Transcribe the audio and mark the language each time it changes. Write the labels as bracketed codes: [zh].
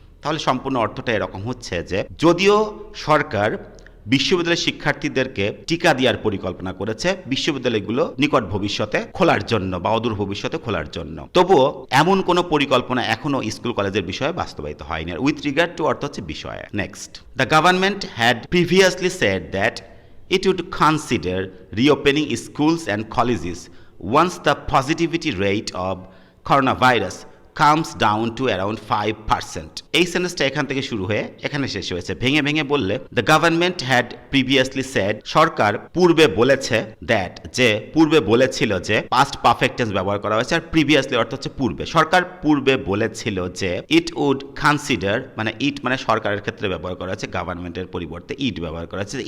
[bn] তাহলে সম্পূর্ণ অর্থটা এরকম হচ্ছে যে যদিও সরকার বিশ্ববিদ্যালয়ের শিক্ষার্থীদেরকে টিকা দেওয়ার পরিকল্পনা করেছে বিশ্ববিদ্যালয়গুলো নিকট ভবিষ্যতে খোলার জন্য বা অদূর ভবিষ্যতে খোলার জন্য, তবুও এমন কোনো পরিকল্পনা এখনো স্কুল কলেজের বিষয়ে বাস্তবায়িত হয়নি। আর [en] with regard to [bn] অর্থ হচ্ছে বিষয়ে। [en] Next, the government had previously said that it would consider reopening schools and colleges once the positivity rate of coronavirus comes down to around 5%. [bn] এই সেন্টেন্সটা এখান থেকে শুরু হয়ে এখানে শেষ হয়েছে। ভেঙে ভেঙে বললে, [en] the government had previously said, [bn] সরকার পূর্বে বলেছে, দ্যাট যে পূর্বে বলেছিল যে, পাস্ট পারফেক্ট টেন্স ব্যবহার করা হয়েছে, আর প্রিভিয়াসলি অর্থ হচ্ছে পূর্বে, সরকার পূর্বে বলেছিল যে [en] it would consider, [bn] মানে ইট মানে সরকারের ক্ষেত্রে ব্যবহার করা হয়েছে, গভর্নমেন্টের পরিবর্তে ইট ব্যবহার করা হয়েছে।